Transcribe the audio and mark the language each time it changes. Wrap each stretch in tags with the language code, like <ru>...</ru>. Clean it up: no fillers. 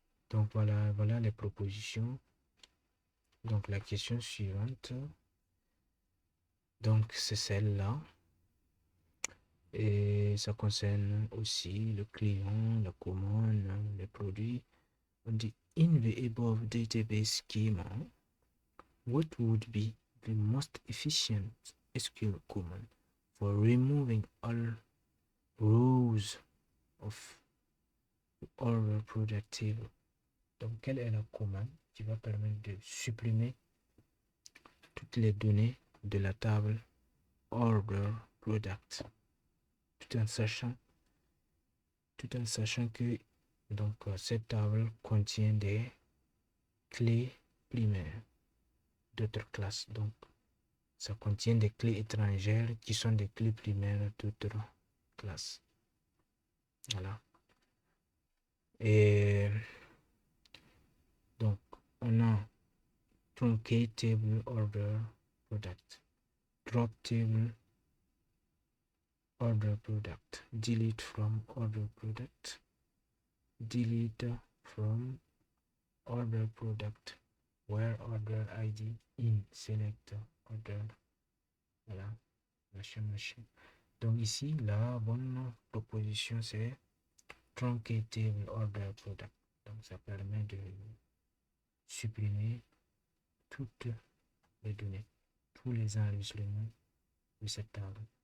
<fr>Donc, voilà les propositions. Donc, la question suivante, donc, c'est celle-là. Et ça concerne aussi le client, la commande, les produits.</fr> <en>On dit, in the above database schema, what would be the most efficient SQL command for removing all rows of order product table?</en> <fr>Donc, quelle est la commande qui va permettre de supprimer toutes les données de la table order product, tout en sachant que donc cette table contient des clés primaires d'autres classes. Donc, ça contient des clés étrangères qui sont des clés primaires d'autres classes. Voilà. Et donc, on a truncate table order product, drop table order product, delete from order product, delete from order product, where order ID in select order. Voilà, machin. Donc ici, la bonne proposition c'est truncate table order product. Donc ça permet de supprimer toutes les données, tous les enregistrements de cette table.</fr>